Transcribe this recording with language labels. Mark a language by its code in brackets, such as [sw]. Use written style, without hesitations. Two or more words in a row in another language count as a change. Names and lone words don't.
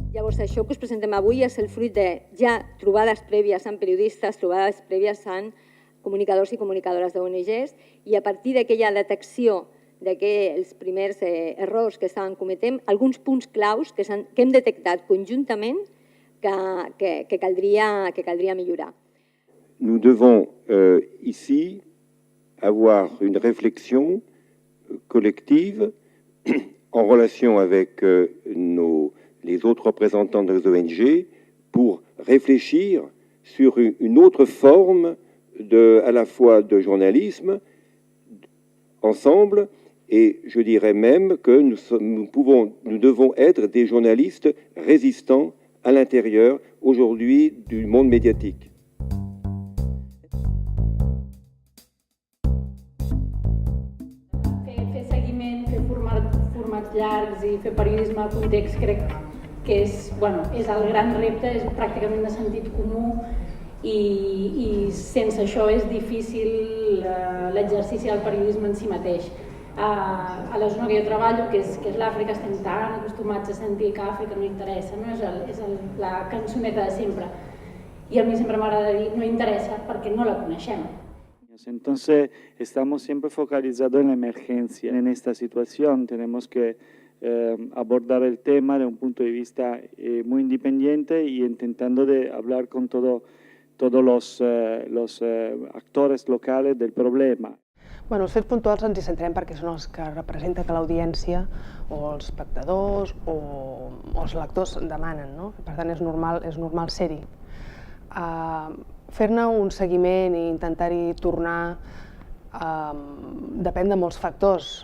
[ca] Llavors, això que us presentem avui és el fruit de ja trobades prèvies amb periodistes, trobades prèvies amb comunicadors i comunicadores d'ONGs, i a partir d'aquella detecció d'aquells primers errors que estàvem cometent, alguns punts claus que hem detectat conjuntament que caldria millorar. [fr] Nous devons ici avoir une réflexion collective en relation avec les autres représentants des ONG pour réfléchir sur une autre forme à la fois de journalisme ensemble, et je dirais même que nous devons être des journalistes résistants à l'intérieur aujourd'hui du monde médiatique. [ca] Fer seguiment, fer formats llargs i fer periodisme de context crec que és el gran repte, és pràcticament de sentit comú i sense això és difícil l'exercici del periodisme en si mateix. A la zona que jo treballo, que és l'Àfrica, estem tan acostumats a sentir que Àfrica no interessa, no? És la cançoneta de sempre. [es] Y a mí siempre me agrada decir, no interesa porque no la conocemos. Entonces, estamos siempre focalizados en la emergencia. En esta situación tenemos que abordar el tema de un punto de vista muy independiente y intentando de hablar con todos los actores locales del problema. [ca] Bueno, els fets puntuals ens hi centrem perquè són els que representen que l'audiència o els espectadors o els lectors demanen, no? Per tant, és normal ser-hi. Fer-ne un seguiment i intentar-hi tornar depèn de molts factors.